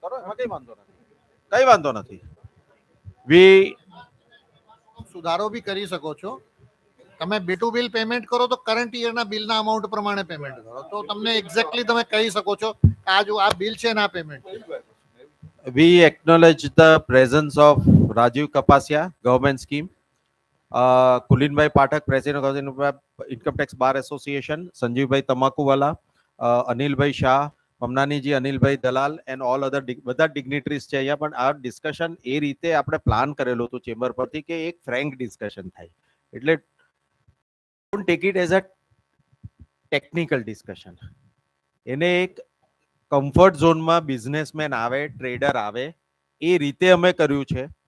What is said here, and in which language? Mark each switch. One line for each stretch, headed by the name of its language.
Gujarati: કરવાનું. કરો એમાં કઈ વાંધો નથી. કઈ વાંધો નથી. વી સુધારો બી કરી શકો છો. તમે B2 બિલ પેમેન્ટ કરો તો કરંટ યરના બિલના અમાઉન્ટ પ્રમાણે પેમેન્ટ કરો તો તમને એક્ઝેક્ટલી તમે કહી શકો છો આ જો આ બિલ છે ને આ payment.
English: we acknowledge the presence of Rajiv Kapasia, government scheme, Kulinbhai Pathak, president of Income Tax Bar Association, Sanjeevbhai Tamakuwala, Anilbhai Shah, પમનાનીજી, અનિલભાઈ Dalal and all other
Gujarati: બધા
English: dignitaries
Gujarati: છે અહીંયા. પણ આ ડિસ્કશન એ રીતે આપણે પ્લાન કરેલું હતું ચેમ્બર પરથી કે એક ફ્રેન્ક ડિસ્કશન થાય.
English: એટલે don't take it as a technical discussion.
Gujarati: એને એક કમ્ફર્ટ ઝોનમાં બિઝનેસમેન આવે, ટ્રેડર આવે, એ રીતે અમે કર્યું છે.